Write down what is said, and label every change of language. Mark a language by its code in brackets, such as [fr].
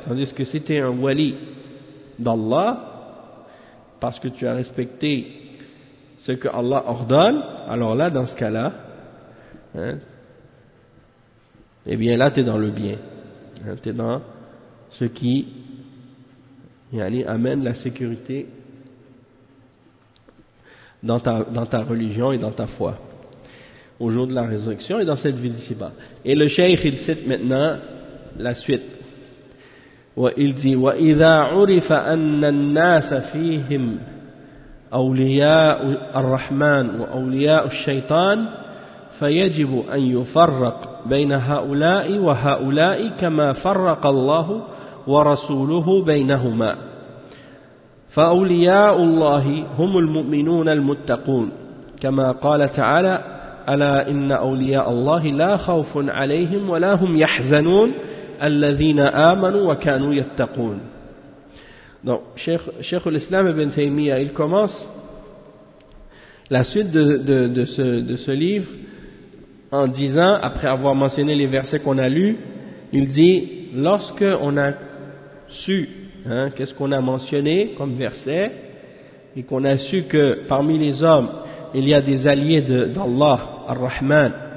[fr] Tandis que si t'es un wali d'Allah, parce que tu as respecté ce que Allah ordonne, alors là, dans ce cas-là, hein, eh bien là, t'es dans le bien. Hein, t'es dans ce qui, yani, amène la sécurité dans ta religion et dans ta foi. Au jour de la résurrection et dans cette vie d'ici-bas. Et le Cheikh, il cite maintenant la suite. [ar] وإل دي وإذا عرف أن الناس فيهم أولياء الرحمن وأولياء الشيطان فيجب أن يفرق بين هؤلاء وهؤلاء كما فرق الله ورسوله بينهما فأولياء الله هم المؤمنون المتقون كما قال تعالى ألا إن أولياء الله لا خوف عليهم ولا هم يحزنون الذين آمنوا وكانوا يتقون. [fr] Donc Cheikh al-Islam Ibn Taymiyyah, il commence la suite de ce livre en disant, après avoir mentionné les versets qu'on a lus, il dit, lorsque on a su, hein, qu'est-ce qu'on a mentionné comme verset, et qu'on a su que parmi les hommes il y a des alliés d'Allah Ar-Rahman,